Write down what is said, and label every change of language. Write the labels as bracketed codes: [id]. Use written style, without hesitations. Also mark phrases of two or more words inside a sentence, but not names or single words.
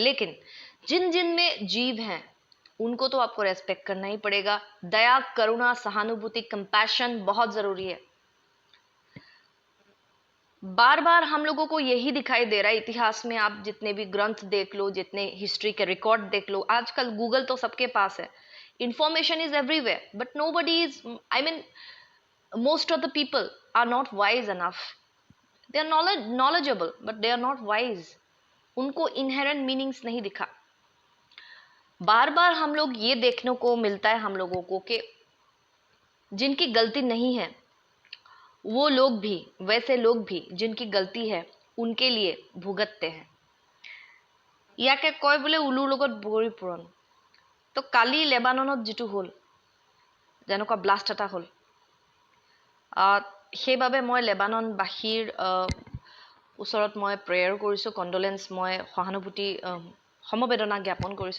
[hi] लेकिन जिन जिन में जीव हैं उनको तो आपको रेस्पेक्ट करना ही पड़ेगा। दया, करुणा, सहानुभूति, कंपैशन बहुत ज़रूरी है। बार बार हम लोगों को यही दिखाई दे रहा है इतिहास में। आप जितने भी ग्रंथ देख लो, जितने हिस्ट्री के रिकॉर्ड देख लो, आजकल गूगल तो सबके पास है, [en] information is everywhere, but nobody is, I mean most of the people are not wise enough. They are knowledgeable but they are not wise. [hi] उनको [en] inherent meanings [hi] नहीं दिखा। बार बार हम लोग ये देखने को मिलता है हम लोगों को कि जिनकी गलती नहीं है वो लोग भी, वैसे लोग भी जिनकी गलती है उनके लिए भुगतते हैं। [as] ইয়াকে কয় বোলে উলুৰ লগত বগৰী পুৰণ। তো কালি লেবাননত যিটো হ'ল, যেনেকুৱা ব্লাষ্ট এটা হ'ল, সেইবাবে মই লেবাননবাসীৰ ওচৰত মই প্ৰেয়াৰ কৰিছোঁ, কণ্ডোলেন্স, মই সহানুভূতি সমবেদনা জ্ঞাপন কৰিছোঁ।